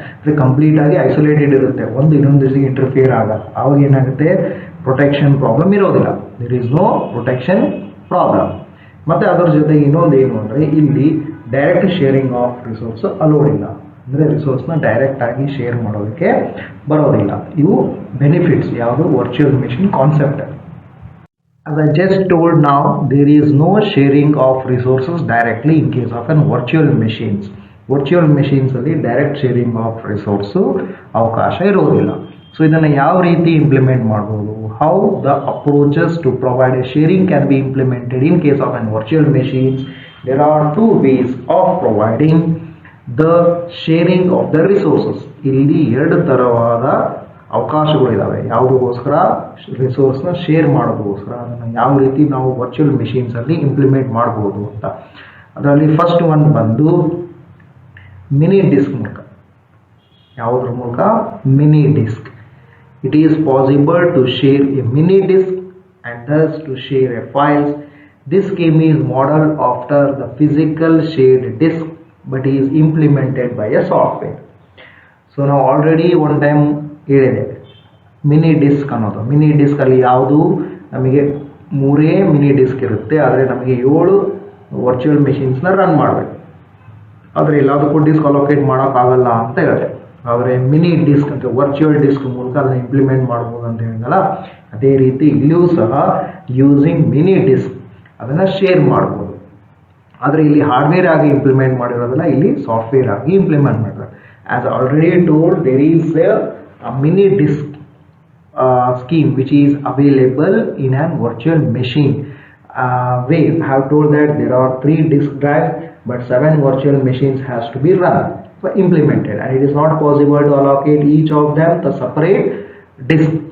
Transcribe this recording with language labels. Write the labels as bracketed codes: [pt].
[kn] ಅಂದರೆ ಕಂಪ್ಲೀಟಾಗಿ ಐಸೋಲೇಟೆಡ್ ಇರುತ್ತೆ, ಒಂದು ಇನ್ನೊಂದು ಜೊತೆಗೆ ಇಂಟರ್ಫಿಯರ್ ಆಗಲ್ಲ. ಆವಾಗ ಏನಾಗುತ್ತೆ? ಪ್ರೊಟೆಕ್ಷನ್ ಪ್ರಾಬ್ಲಮ್ ಇರೋದಿಲ್ಲ. [en] There is no protection problem. [kn] ಮತ್ತು ಅದರ ಜೊತೆಗೆ ಇನ್ನೊಂದು ಏನು ಅಂದರೆ, ಇಲ್ಲಿ [en] direct sharing of resource allowed [kn] ಇಲ್ಲ. ಅಂದರೆ ರಿಸೋರ್ಸ್ನ ಡೈರೆಕ್ಟಾಗಿ ಶೇರ್ ಮಾಡೋದಕ್ಕೆ ಬರೋದಿಲ್ಲ. ಇವು ಬೆನಿಫಿಟ್ಸ್ ಯಾವುದು? Virtual machine concept. [en] As I just told now, there is no sharing of resources directly in case of an virtual machines. [kn] Virtual machines ಅಲ್ಲಿ [en] direct sharing of resource [kn] ಅವಕಾಶ ಇರೋದಿಲ್ಲ. ಸೊ ಇದನ್ನು ಯಾವ ರೀತಿ ಇಂಪ್ಲಿಮೆಂಟ್ ಮಾಡ್ಬೋದು? [en] How the approaches to provide a sharing can be implemented in case of an virtual machines. There are two ways of providing the sharing of the resources. [kn] ಇಲ್ಲಿ ಎರಡು ಥರವಾದ ಅವಕಾಶಗಳಿದ್ದಾವೆ. ಯಾವುದಕ್ಕೋಸ್ಕರ? ರಿಸೋರ್ಸ್ನ share ಮಾಡೋದಕ್ಕೋಸ್ಕರ. ಅದನ್ನು ಯಾವ ರೀತಿ ನಾವು ವರ್ಚುವಲ್ ಮೆಷಿನ್ಸಲ್ಲಿ ಇಂಪ್ಲಿಮೆಂಟ್ ಮಾಡ್ಬೋದು ಅಂತ. ಅದರಲ್ಲಿ ಫಸ್ಟ್ ಒನ್ ಬಂದು ಮಿನಿ ಡಿಸ್ಕ್ ಮೂಲಕ. ಯಾವುದ್ರ ಮೂಲಕ? Mini disc. [en] It is possible to share a mini disk and thus to share a files. This scheme is modeled after the physical shared disk but is implemented by a software. So now already one time [kn] ಹೇಳಿದೆ mini disc ಅನ್ನೋದು. Mini disc ಅಲ್ಲಿ ಯಾವುದು? ನಮಗೆ 3 mini disc ಇರುತ್ತೆ, ಆದರೆ ನಮಗೆ 7 virtual ಮೆಷಿನ್ಸ್ನ run ಮಾಡಬೇಕು. ಆದರೆ ಎಲ್ಲದಕ್ಕೂ ಡಿಸ್ಕ್ ಅಲೋಕೇಟ್ ಮಾಡೋಕ್ಕಾಗಲ್ಲ ಅಂತ ಹೇಳಿದೆ. ಆದರೆ ಮಿನಿ ಡಿಸ್ಕ್ ಅಂತ ವರ್ಚುವಲ್ ಡಿಸ್ಕ್ ಮೂಲಕ ಅದನ್ನು ಇಂಪ್ಲಿಮೆಂಟ್ ಮಾಡ್ಬೋದು ಅಂತ ಹೇಳಿದಲ್ಲ, ಅದೇ ರೀತಿ ಇಲ್ಲಿಯೂ ಸಹ ಯೂಸಿಂಗ್ ಮಿನಿ ಡಿಸ್ಕ್ ಅದನ್ನು ಶೇರ್ ಮಾಡ್ಬೋದು. ಆದರೆ ಇಲ್ಲಿ ಹಾರ್ಡ್ವೇರ್ ಆಗಿ ಇಂಪ್ಲಿಮೆಂಟ್ ಮಾಡಿರೋದಲ್ಲ, ಇಲ್ಲಿ ಸಾಫ್ಟ್ವೇರ್ ಆಗಿ ಇಂಪ್ಲಿಮೆಂಟ್ ಮಾಡಿರೋದು. [en] As already told, there is a mini disk scheme which is available in an virtual machine. We have told that there are 3 disk drives but 7 virtual machines has to be run for implemented, and it is not possible to allocate each of them the separate disk.